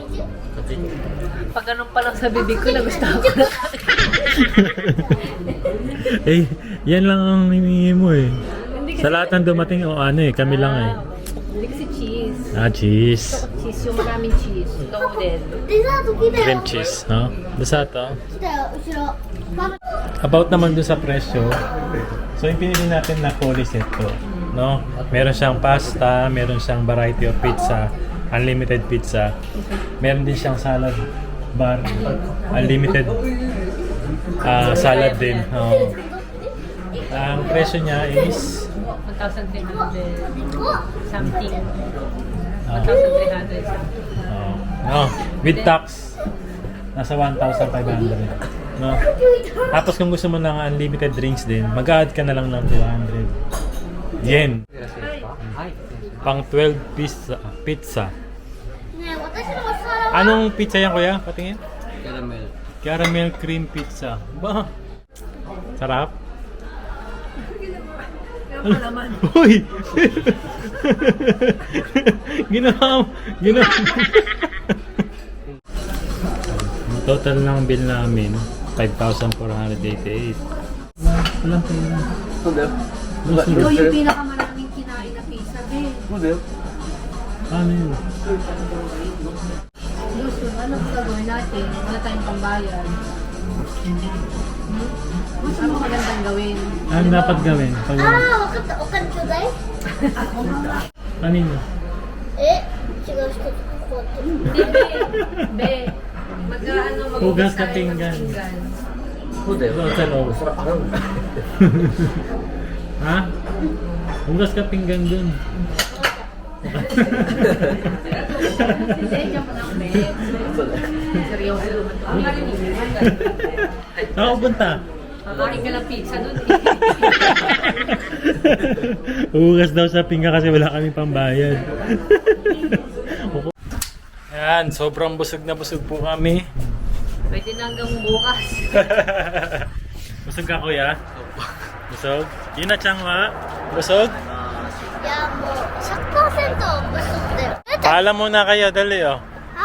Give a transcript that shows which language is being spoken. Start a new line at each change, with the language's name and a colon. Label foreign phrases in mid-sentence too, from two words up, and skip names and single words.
Filipino: pag ganun pa lang sa bibig ko, nagustuhan ko na. Yan lang ang hiningi mo eh. Sa lahat ng dumating, kami lang eh. Hindi kasi cheese. Cheese. Gusto ko cheese, yung maraming cheese. Loaded.
Japanese: デザート来たよ
English: Cream cheese,
Filipino: no? Basta to.
Japanese: 来たよ後ろママ
Filipino: About naman dun sa presyo. So yung pinili natin na
English: fully set
Filipino: to, no? Meron siyang pasta, meron siyang
English: variety of pizza, unlimited pizza.
Filipino: Meron din siyang
English: salad bar, unlimited salad
Filipino: din. Ang presyo niya is 1,300 something. 1,300 ah, something. no,
English: with tax
Filipino: nasa 1,500. No. Tapos kung gusto mo ng
English: unlimited drinks
Filipino: din, mag-add ka na lang ng 200 yen. Pang 12 pizza.
Japanese: ねえ私のお皿は
Filipino: Anong pizza yan, kuya? Patingin.
Japanese: キャラメル
English: Caramel cream pizza.
Filipino: Ba? Sarap. Uy! Ginawa. Total ng bill namin 5,488. Walang pera.
Japanese: そうだよ
Filipino: Ikaw yung pinakamaraming kinain na pizza, be.
Japanese: そうだよ
Filipino: Ano yun? Gusto, anong gagawin natin? Wala tayong pambayad. Ano magandang gawin? Ano dapat gawin? Pag
Japanese: ああ分かったお金ちょうだい
Filipino: kanino?
Japanese: 違う人こうやって
Filipino: Hindi, be. Mag-ano, Hugas mag-ugas ka tayo ng pinggan. pinggan.
Japanese: そうだよ
Filipino: Doon sa loob.
Japanese: それ払うんだ
Filipino: Ha? Hugas ka pinggan dun. Hindi, dyan mo lang, be. Seryoso. Ang galing mo. Saan ka punta? Kakain ka ng pizza dun. Hugas daw sa pinggan kasi wala kaming pambayad. Ayan, sobrang busog na busog po kami. Pwede na hanggang bukas. Busog ka, kuya? Busog? Yun na, Changwa. Busog?
Japanese: いやもう100%不足だよ
Filipino: Paalam muna kayo, dali oh.